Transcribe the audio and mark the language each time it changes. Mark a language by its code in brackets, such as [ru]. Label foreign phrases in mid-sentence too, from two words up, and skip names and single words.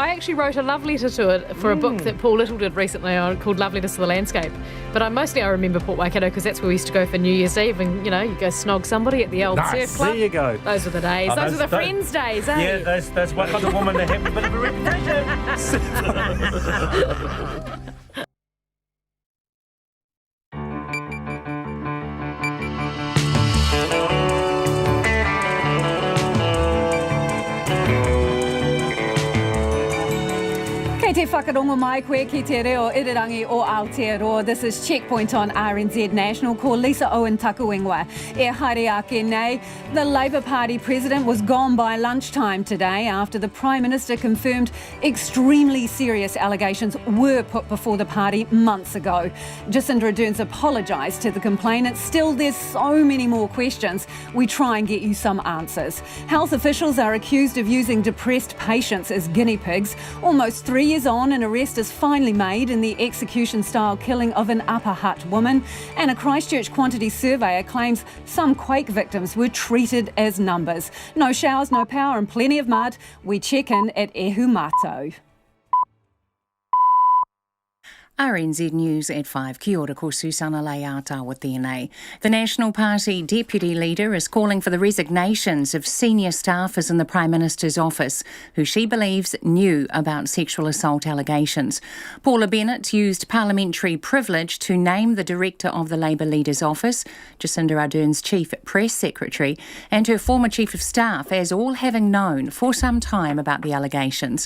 [en] I actually wrote a love letter to it for a book that Paul Little did recently called Love Letters to the Landscape. But I remember Port Waikato because that's where we used to go for New Year's Eve and, you go snog somebody at the old surf club. There you go. Those were the days. Those were the friends' days, eh? Yeah, that's what the woman to have a bit of a reputation. [mi] Kei te whakarongo mai koe ki te reo irirangi o Aotearoa. [en] This is Checkpoint on RNZ National. [mi] Ko Lisa Owen Takuingwa. E haere ake nei. [en] The Labour Party president was gone by lunchtime today after the Prime Minister confirmed extremely serious allegations were put before the party months ago. Jacinda Ardern's apologised to the complainants. Still, there's so many more questions. We try and get you some answers. Health officials are accused of using depressed patients as guinea pigs. Almost 3 years on, an arrest is finally made in the execution-style killing of an Upper Hutt woman, and a Christchurch quantity surveyor claims some quake victims were treated as numbers. No showers, no power and plenty of mud. We check in at Ihumātao. RNZ News at 5. [mi] Kia ora, ko Susana Ihumātao tēnei. [en] The National Party Deputy Leader is calling for the resignations of senior staffers in the Prime Minister's office who she believes knew about sexual assault allegations. Paula Bennett used parliamentary privilege to name the director of the Labour leader's office, Jacinda Ardern's chief press secretary, and her former chief of staff as all having known for some time about the allegations.